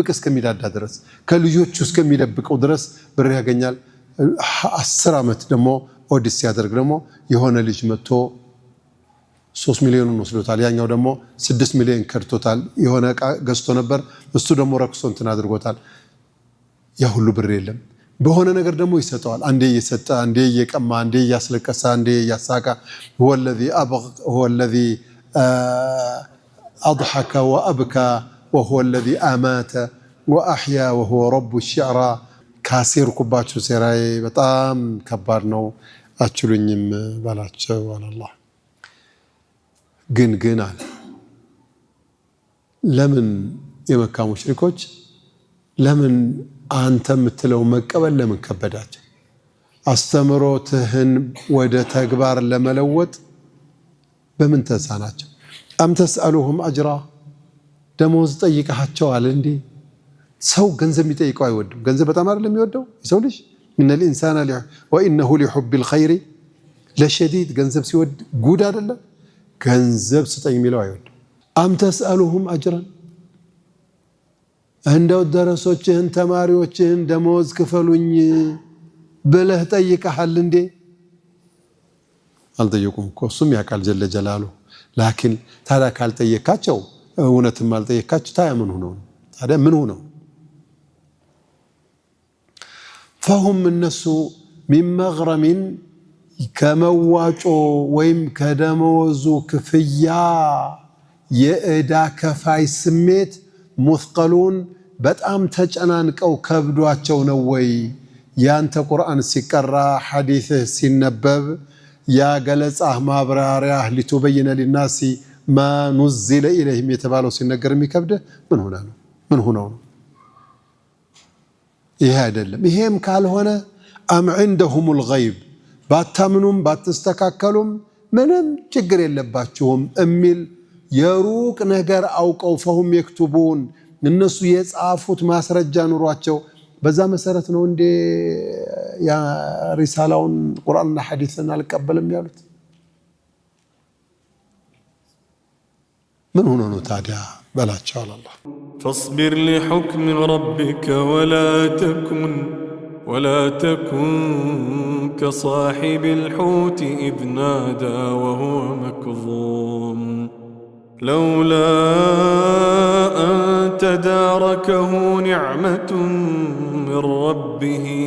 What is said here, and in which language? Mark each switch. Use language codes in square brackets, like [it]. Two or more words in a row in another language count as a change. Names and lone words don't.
[am] እስከሚዳዳ ድረስ ከልጆቹ እስከሚደብቀው ድረስ ብር ያገኛል። 10 ዓመት ደግሞ ኦዲት ሲያደርግ ደግሞ የሆነ ልጅ መጥቶ 3 ሚሊዮን ወስዶታል። ያኛው ደግሞ 6 ሚሊዮን ከድቶታል። የሆነ ዕቃ ገዝቶ ነበር እሱ ደግሞ ረክሶ እንትን አድርጎታል። ያ ሁሉ ብር የለም። በሆነ ነገር ደግሞ ይሰጠዋል። አንዴ እየሰጠ አንዴ እየቀማ አንዴ እያስለቀሰ አንዴ እያሳቃ [ar] هو الذي أضحك وأبكى وهو الذي أمات وأحيا وهو رب الشعرى [am] ካሲር ኩባቸው ሴራይ በጣም ከባድ ነው አችሉኝም ባላቸው አላህ ግን አለ ለምን የመካ ሙሽሪኮች ለምን አንተ የምትለው መቀበል ለምን ከበዳቸው? አስተምሮትህን ወደ ተግባር ለመለወጥ በምን ተሳናቸው? [ar] أم تسألهم أجرا [am] ደሞዝ ጠይቀሃቸዋል እንዴ? ሰው ገንዘብ የሚጠይቀው አይወድም። ገንዘብ በጣም አይደለም የሚወደው የሰው ልጅ [ar] ان الانسان وانه لحب الخير لشديد [am] ገንዘብ ሲወድ ጉድ አይደለም። ገንዘብ ስጠኝ የሚለው አይወድም። [ar] أم تسألهم أجرا [am] እንደው ደረሶችህን ተማሪዎችህን ደሞዝ ክፈሉኝ ብለህ ጠይቀሃል እንዴ? አልጠየቁም እኮ እሱም ያውቃል [ar] جل جلاله። [am] ላኪን ታዲያ ካልጠየካቸው እውነትም አልጠየካቸው ታዲያ ምን ሆነው? فهم እነሱ [ar] من مغرم [am] ከመዋጮ ወይም ከደሞዙ ክፍያ የዕዳ ከፋይ ስሜት ሙስቀሉን በጣም ተጨናንቀው ከብዷቸው ነው ወይ? ያንተ ቁርአን ሲቀራ ሐዲስህ ሲነበብ ያ ገለጻህ ማብራሪያህ ሊተበየነ [ar] للناس ما نزل إليهم [am] የተባለው ሲነገር የሚከብድ ምን ሆነው ነው? ይሄ አይደለም። ይሄም ካልሆነ አም [ar] عندهم الغيب [am] ባታምኑም ባትስተካከሉም ምንም ችግር የለባችሁም እሚል የሩቅ ነገር አውቀው [ar] فهم يكتبون [am] እነሱ የጻፉት ማስረጃ ኑሯቸው በዛ መሰረት ነው እንደ ያ ሪሳላውን ቁርአንና ሐዲስን አልቀበልም ያሉት። ምን ሆኖ ነው ታዲያ በላቸው አላህ [ar] فاصبر لحكم ربك ولا تكن كصاحب الحوت إذ نادى وهو مكظوم لولا أن تداركه نعمة من ربه